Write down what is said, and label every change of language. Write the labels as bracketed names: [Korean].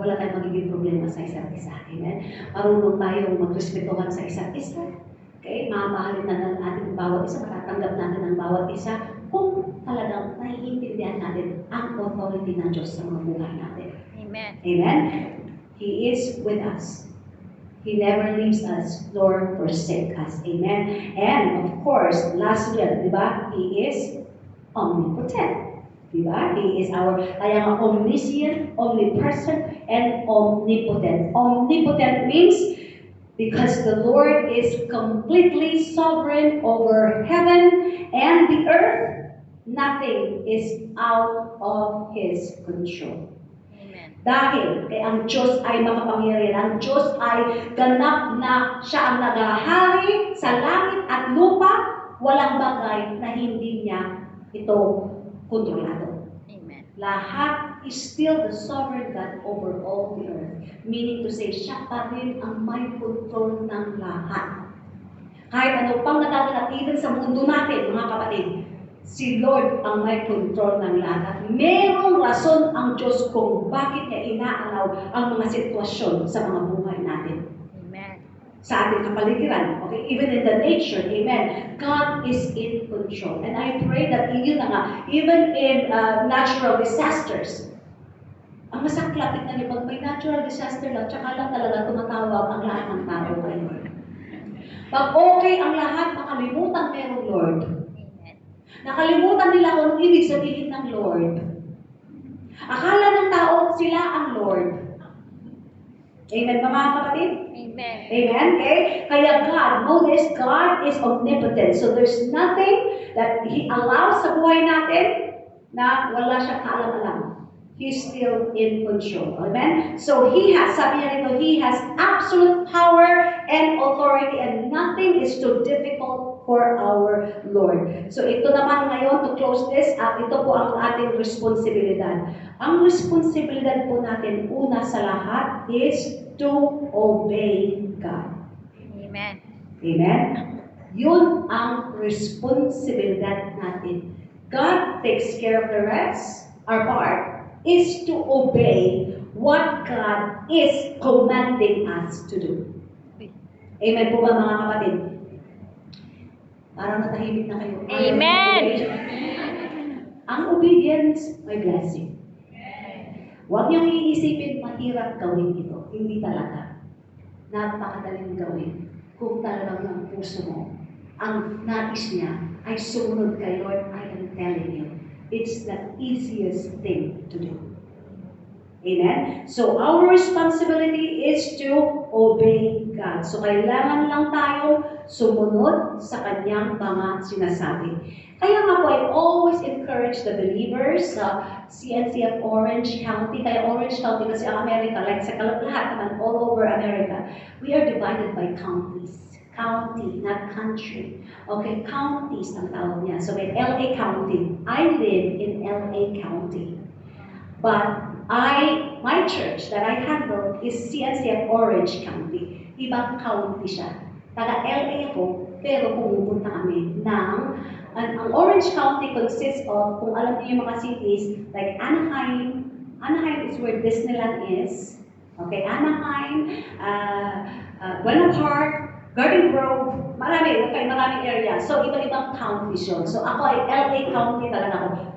[Filipino] Wala tayong magiging problema sa isa't isa. Amen? Marunong tayong magrespetuhan sa isa't isa. Okay? Mamahalin na ng ating bawat isa, matatanggap natin ang bawat isa kung talagang naiintindihan natin ang authority ng Diyos sa mga buhay natin. [English] Amen. Amen? He is with us. He never leaves us nor forsake us. Amen? And of course, lastly, [Filipino] di ba? [English] He is omnipotent. Di ba? He is [Filipino] kaya nga [English] omniscient, omnipresent, and omnipotent. Omnipotent means because the Lord is completely sovereign over heaven and the earth, nothing is out of His control. [Filipino] Dahil kay ang Diyos ay makapangyarihan, ang Diyos ay ganap na siya ang nagahari sa langit at lupa, walang bagay na hindi niya ito kontrolado. [English] Amen. [Filipino] Lahat [English] is still the sovereign God over all the earth. Meaning to say, [Filipino] siya pa rin ang may control ng lahat. Kahit ano pang nagaganap even sa mundo natin, mga kapatid, si Lord ang may control ng lahat. At merong rason ang Diyos kung bakit niya inaalaw ang mga sitwasyon sa mga buhay natin. [English] Amen. Sa ating kapaligiran, okay? Even in the nature, amen. God is in control. And I pray that [Filipino] yun na nga, [English] even in natural disasters, [Filipino] ang masaklap, tignan niyo, pag may natural disaster lang, tsaka lang talaga tumatawag ang lahat ng tao kay Lord. Pag okay ang lahat, nakalimutan merong Lord. [English] Amen. [Filipino] Nakalimutan nila kung ano ibig sabihin ng Lord. Akala ng tao sila ang Lord. Amen ba mga kapatid? [English] Amen. Amen? Okay? Kaya God, notice, God is omnipotent. So there's nothing that He allows [Filipino] sa buhay natin na wala siyang kaalam-alam. [English] He's still in control. Amen? So He has, [Filipino] sabi niya rito, [English] He has absolute power and authority and nothing is too difficult for our Lord. [Filipino] So ito naman ngayon, [English] to close this, [Filipino] ito po ang ating responsibilidad. Ang responsibilidad po natin, una sa lahat, [English] is to obey God. Amen. [Filipino] Amen? Yun ang responsibilidad natin. [English] God takes care of the rest. Our part is to obey what God is commanding us to do. [Filipino] Amen po ba mga kapatid? Parang natahimik na kayo. [English] Amen. [Filipino] Ang obedience may blessing. Huwag niyong iisipin mahirap gawin ito. Hindi talaga. Napakadaling gawin. Kung talagang ang puso mo, ang nais niya ay sumunod kay Lord, [English] I am telling you, it's the easiest thing to do. [Filipino] Amen? [English] So, our responsibility is to obey God. [Filipino] So, kailangan lang tayong sumunod sa Kanyang mga sinasabi. Kaya nga po, [English] I always encourage the believers sa CNCF Orange County. Kaya Orange County kasi ang America, like [Filipino] sa lahat naman, [English] all over America, we are divided by counties. County, not country. [Filipino] Okay, counties ang tawag niya. [English] So, may LA County. I live in LA County. But my church that I handle is CNCF Orange County. [Filipino] Ibang county siya. Taga LA ako, pero pumupunta kami ng, ang Orange County consists of, kung alam niyo yung mga cities, like Anaheim. [English] Anaheim is where Disneyland is. Okay, Anaheim, Buena Park, Garden Grove, maraming area. [Filipino] So, iba-ibang counties yun. So, ako ay LA County talaga ako.